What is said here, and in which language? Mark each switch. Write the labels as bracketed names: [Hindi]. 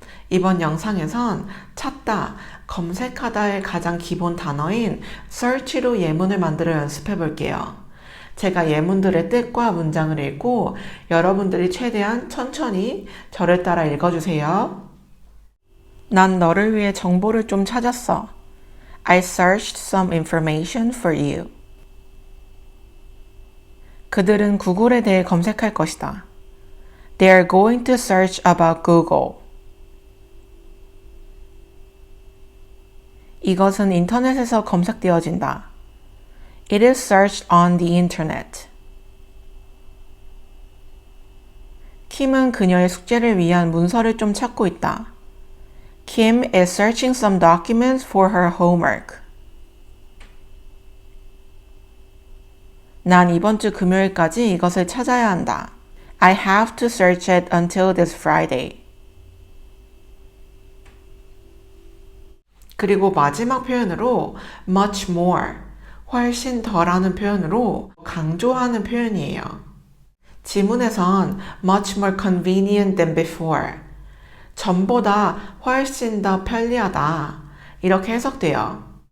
[Korean] 이번 영상에선 찾다, 검색하다의 가장 기본 단어인 search로 예문을 만들어 연습해 볼게요. 제가 예문들의 뜻과 문장을 읽고 여러분들이 최대한 천천히 저를 따라 읽어주세요. 난 너를 위해 정보를 좀 찾았어. [English] I searched some information for you. [Korean] 그들은 구글에 대해 검색할 것이다. [English] They are going to search about Google. [Korean] 이것은 인터넷에서 검색되어진다. [English] It is searched on the internet. [Korean] 킴은 그녀의 숙제를 위한 문서를 좀 찾고 있다. [English] Kim is searching some documents for her homework. [Korean] 난 이번 주 금요일까지 이것을 찾아야 한다. [English] I have to search it until this Friday. [Korean] 그리고 마지막 표현으로 [English] much more, [Korean] 훨씬 더라는 표현으로 강조하는 표현이에요. 지문에선 [English] much more convenient than before, [Korean] 전보다 훨씬 더 편리하다 이렇게 해석돼요.